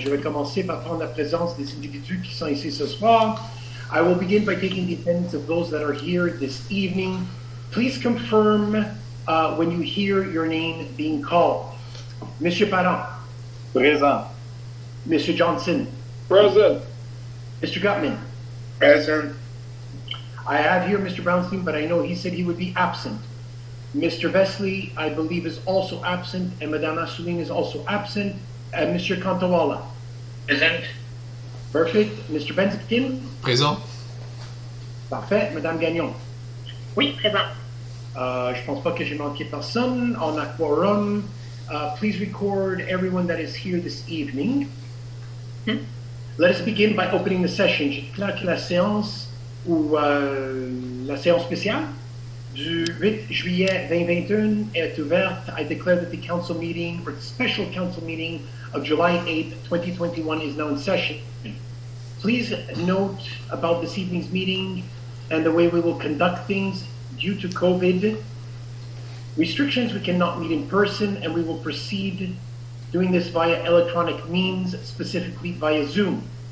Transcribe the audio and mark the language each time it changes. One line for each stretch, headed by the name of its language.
French: Je vais commencer par prendre la présence des individus qui sont ici ce soir.
English: I will begin by taking the attendance of those that are here this evening. Please confirm when you hear your name being called.
French: Monsieur Parent. Présent.
English: Mr. Johnson. Present. Mr. Gutman. Present. I have here Mr. Brownstein, but I know he said he would be absent. Mr. Vesley, I believe, is also absent, and Madame Assouline is also absent. Mr. Cantawala. Present. Perfect. Mr. Benzikin.
French: Présent. Parfait. Madame Gagnon. Oui, présent. Je pense pas que j'ai manqué personne. On a quorum.
English: Please record everyone that is here this evening. Let us begin by opening the session.
French: Je déclare que la séance ou la séance spéciale du 8 juillet 2021 est ouverte.
English: I declare that the council meeting, or the special council meeting of July 8th, 2021 is now in session. Please note about this evening's meeting and the way we will conduct things due to COVID restrictions. We cannot meet in person, and we will proceed doing this via electronic means, specifically via Zoom.